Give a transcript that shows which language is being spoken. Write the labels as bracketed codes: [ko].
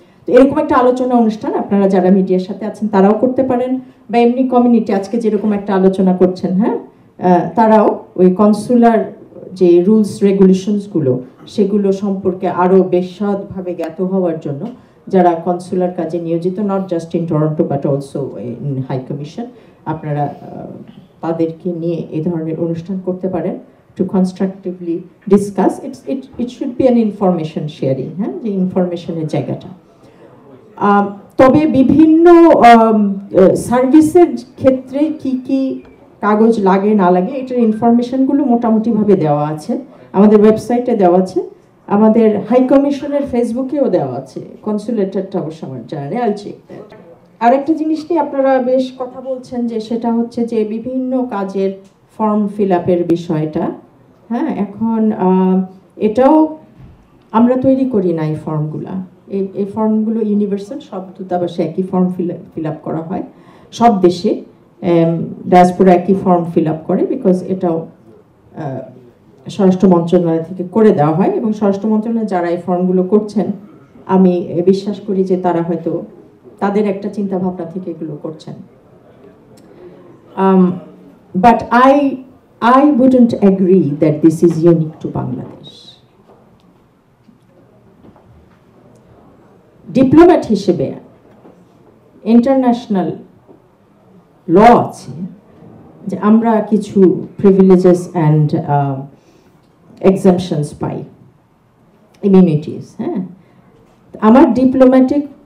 [bn] তো এরকম একটা আলোচনা অনুষ্ঠান আপনারা যারা মিডিয়ার সাথে আছেন তারাও করতে পারেন, বা এমনি কমিউনিটি আজকে যেরকম একটা আলোচনা করছেন, হ্যাঁ, তারাও ওই কনসুলার যে রুলস রেগুলেশনসগুলো, সেগুলো সম্পর্কে আরও বিশদভাবে জ্ঞাত হওয়ার জন্য যারা কনসুলার কাজে নিয়োজিত, [en] not just in Toronto but also in high commission, [bn] আপনারা তাদেরকে নিয়ে এই ধরনের অনুষ্ঠান করতে পারেন [en] to constructively discuss. It should be an information sharing, [bn] হ্যাঁ, যে ইনফরমেশনের জায়গাটা। তবে বিভিন্ন সার্ভিসের ক্ষেত্রে কি কি কাগজ লাগে না লাগে, এটার ইনফরমেশনগুলো মোটামুটিভাবে দেওয়া আছে, আমাদের ওয়েবসাইটে দেওয়া আছে, আমাদের হাই কমিশনের ফেসবুকেও দেওয়া আছে। কনসুলেটরটা অবশ্য আমার জানা নেই, [en] I'll check that. [bn] আর একটা জিনিস নিয়ে আপনারা বেশ কথা বলছেন, যে সেটা হচ্ছে যে বিভিন্ন কাজের ফর্ম ফিল আপের বিষয়টা। হ্যাঁ, এখন এটাও আমরা তৈরি করি না এই ফর্মগুলা। এই ফর্মগুলো ইউনিভার্সাল, সব দূতাবাসে একই ফর্ম ফিল আপ করা হয়, সব দেশে ডায়াসপোরা একই ফর্ম ফিল আপ করে, বিকজ এটাও স্বরাষ্ট্র মন্ত্রণালয় থেকে করে দেওয়া হয়। এবং স্বরাষ্ট্র মন্ত্রণালয় যারা এই ফর্মগুলো করছেন, আমি বিশ্বাস করি যে তারা হয়তো তাদের একটা চিন্তা ভাবনা থেকে এগুলো করছেন। [en] But I wouldn't agree that this is unique to Bangladesh. [bn] Diplomat হিসেবে ইন্টারন্যাশনাল ল আছে যে আমরা কিছু [en] privileges and exemptions [bn] পাই, ইমিউনিটিস। হ্যাঁ, আমার ডিপ্লোম্যাটিক